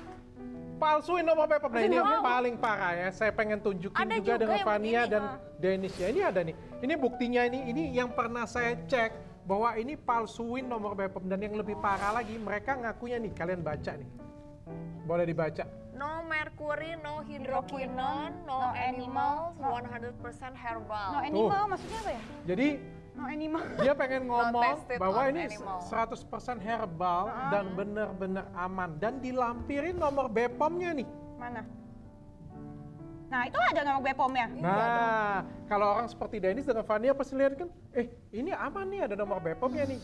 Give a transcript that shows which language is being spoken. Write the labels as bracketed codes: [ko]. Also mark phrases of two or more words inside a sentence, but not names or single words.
[id] Palsuin nomor BPOM. Nah, ini yang paling parah ya. Saya pengen tunjukin Ada juga juga dengan yang Fania begini. dan Dennis ya. Ini ada nih. Ini buktinya ini yang pernah saya cek bahwa ini palsuin nomor BPOM, dan yang lebih parah lagi mereka ngakunya nih. Kalian baca nih. Boleh dibaca. [en] No mercury, no hydroquinone, no animals, 100% herbal. No animal [id] maksudnya apa ya? Jadi [en] No animal. [id] dia pengen ngomong tested bahwa on ini animal. 100% herbal dan benar-benar aman, dan dilampirin nomor BPOM-nya nih. Mana? Nah, itu ada nomor BPOM-nya. Nah, kalau orang seperti Dennis dengan Fania pasti lihat kan, ini aman nih, ada nomor BPOM-nya nih.